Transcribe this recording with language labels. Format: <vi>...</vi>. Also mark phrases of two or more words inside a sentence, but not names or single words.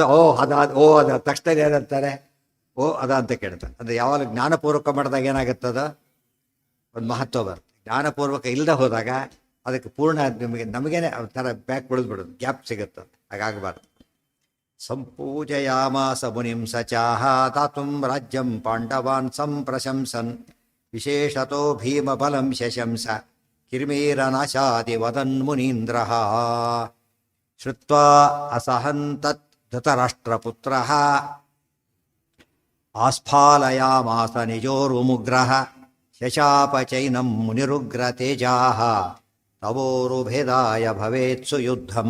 <kn>ಅದು ತಕ್ಷಣ ಏನಂತಾರೆ, ಅದ ಅಂತ ಕೇಳ್ತಾರೆ. ಅಂದರೆ ಯಾವಾಗ ಜ್ಞಾನಪೂರ್ವಕ ಮಾಡಿದಾಗ ಏನಾಗುತ್ತದ ಒಂದು ಮಹತ್ವ ಬರುತ್ತೆ. ಜ್ಞಾನಪೂರ್ವಕ ಇಲ್ಲದೆ ಹೋದಾಗ ಅದಕ್ಕೆ ಪೂರ್ಣ ನಮಗೇನೆ ಒಂಥರ ಬ್ಯಾಕ್ ಬಿಡೋದು, ಗ್ಯಾಪ್ ಸಿಗುತ್ತೆ. ಹಾಗಾಗಬಾರ್ದು.</kn> <sa>ಸಂಪೂಜಯಾಮಾಸ ಮುನಿಂ ಸಚಾಹ ದಾತುಂ ರಾಜ್ಯಂ ಪಾಂಡವಾನ್ ಸಂಪ್ರಶಂಸನ್ ವಿಶೇಷತೋ ಭೀಮಬಲಂ ಶಶಂಸ ಕಿರ್ಮೀರನಾಶಾದಿ ವದನ್ ಮುನೀಂದ್ರ. ಶ್ರುತ್ವಾ ಅಸಹಂತತ್ ಧೃತರಾಷ್ಟ್ರಪುತ್ರಃ ಆಸ್ಫಾಲಯಾಮಾಸ ನಿಜೋರುಮುಗ್ರಃ ಶಶಾಪಚೈನಂ ಮುನಿರುಗ್ರ ತೇಜಾಃ ತವೋರುಭೇದಾಯ ಭವೇತ್ಸು ಯುದ್ಧಂ.</sa>